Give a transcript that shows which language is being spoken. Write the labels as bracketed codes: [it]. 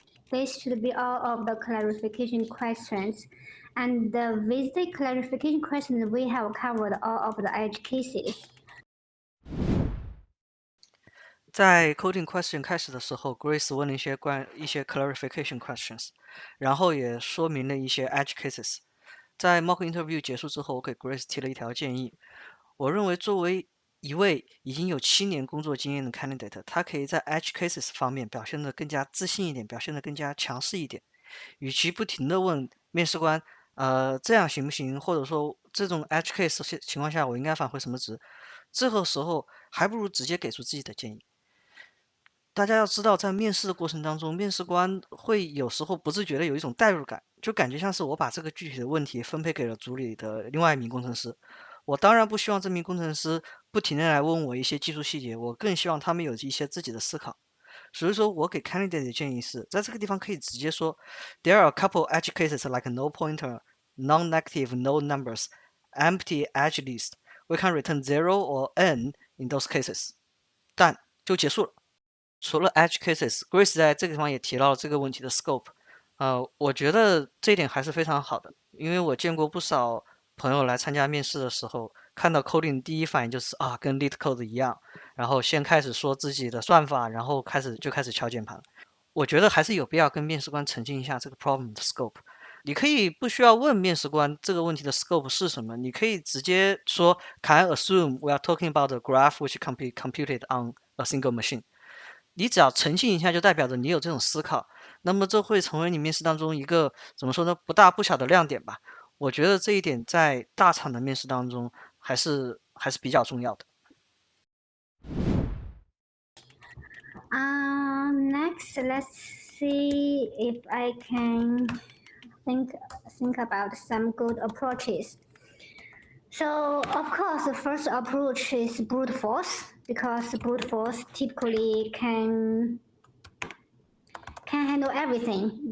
[en] This should be all of the clarification questions. And with the clarification questions, we have covered all of the edge cases. [zh] 在 coding question 开始的时候 ，Grace 问了一些clarification questions，然后也说明了一些 edge cases。在 mock interview 结束之后，我给 Grace 提了一条建议。我认为作为一位已经有7年工作经验的 candidate， 他可以在 edge cases 方面表现得更加自信一点，表现得更加强势一点。与其不停地问面试官，这样行不行？或者说这种 edge case 情况下，我应该返回什么值？这个时候还不如直接给出自己的建议。大家要知道，在面试的过程当中，面试官会有时候不自觉的有一种代入感，就感觉像是我把这个具体的问题分配给了组里的另外一名工程师。我当然不希望这名工程师不停的来问我一些技术细节，我更希望他们有一些自己的思考。所以说我给 candidate 的建议是，在这个地方可以直接说 [en] ，There are a couple edge cases like no pointer, non-negative, no numbers, empty edge list. We can return 0 or n in those cases. [zh] 但就结束了。除了 edge cases，Grace 在这个地方也提到了这个问题的 scope。我觉得这一点还是非常好的，因为我见过不少朋友来参加面试的时候，看到 coding 第一反应就是啊，跟 lead code 一样，然后先开始说自己的算法，然后开始敲键盘。我觉得还是有必要跟面试官澄清一下这个 problem 的 scope。你可以不需要问面试官这个问题的 scope 是什么，你可以直接说 [en] Can I assume we are talking about a graph which can be computed on a single machine？ [zh] 你只要澄清一下，就代表着你有这种思考，那么这会成为你面试当中一个怎么说呢，不大不小的亮点吧。我觉得这一点在大厂的面试当中还是比较重要的。 [en] Next, let's see if I can think about some good approaches. So of course, the first approach is brute force because brute force typically can handle everything.